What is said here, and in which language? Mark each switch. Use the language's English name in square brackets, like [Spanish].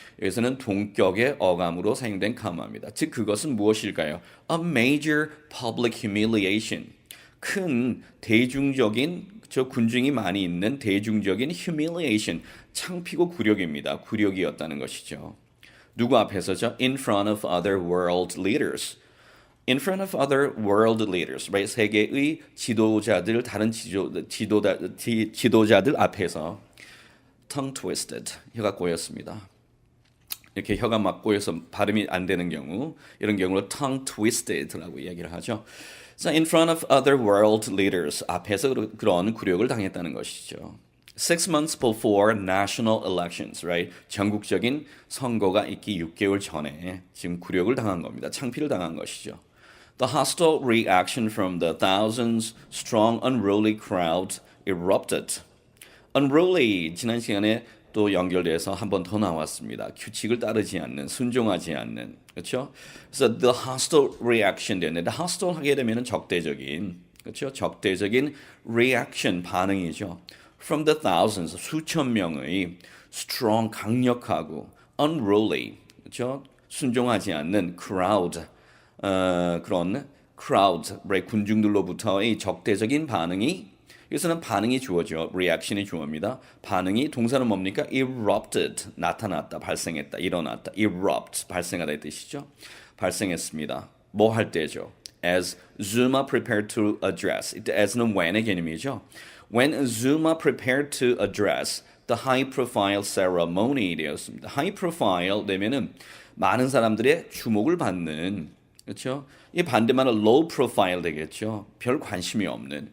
[Korean] 여기서는 동격의 어감으로 사용된 캄마입니다. 즉 그것은 무엇일까요? [English] A major public humiliation [Korean] 큰 대중적인 저 군중이 많이 있는 대중적인 humiliation 창피고 굴욕입니다. 굴욕이었다는 것이죠. 누구 앞에서죠? [English] In front of other world leaders. In front of other world leaders, right? [Korean] 세계의 지도자들, 다른 지도자들 앞에서 tongue twisted, 혀가 꼬였습니다. 이렇게 혀가 막 꼬여서 발음이 안 되는 경우, 이런 경우로 tongue twisted라고 이야기를 하죠. 자, in front of other world leaders, 앞에서 그런 굴욕을 당했다는 것이죠. [English] 6 months before national elections, right? [Korean] 전국적인 선거가 있기 6개월 전에 지금 굴욕을 당한 겁니다. 창피를 당한 것이죠. [English] The hostile reaction from the thousands strong unruly crowd erupted. [Korean] unruly 지난 시간에 또 연결돼서 한 번 더 나왔습니다. 규칙을 따르지 않는, 순종하지 않는, 그렇죠? 그래서 the hostile reaction 되는데 hostile 하게 되면은 적대적인, 그렇죠? 적대적인 reaction 반응이죠. From the thousands 수천 명의 strong 강력하고 unruly, 그렇죠? 순종하지 않는 crowd 그런 crowd, 군중들로부터의 적대적인 반응이 여기서는 반응이 주어죠. reaction이 주어입니다. 반응이 동사는 뭡니까? erupted, 나타났다, 발생했다, 일어났다. erupt, 발생하다 이 뜻이죠. 발생했습니다. 뭐 할 때죠? [English] As Zuma prepared to address. [Korean] 이때 as는 when의 개념이죠. [English] When Zuma prepared to address the high-profile ceremony [Korean] 되었습니다. high-profile 되면은 많은 사람들의 주목을 받는 그렇죠? 이 반대말은 low profile 되겠죠. 별 관심이 없는.